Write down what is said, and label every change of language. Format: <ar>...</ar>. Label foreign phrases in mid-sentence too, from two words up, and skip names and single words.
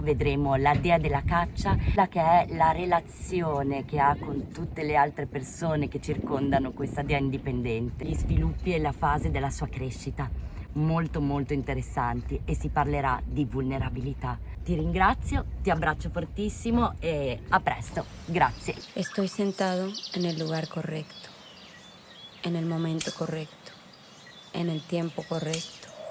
<it>Vedremo la dea della caccia, la che è la relazione che ha con tutte le altre persone che circondano questa dea indipendente, gli sviluppi e la fase della sua crescita, molto molto interessanti, e si parlerà di vulnerabilità. Ti ringrazio, ti abbraccio fortissimo e a presto, grazie.</it> <es>Estoy sentado en el lugar correcto, en el momento correcto, en el tiempo correcto,</es>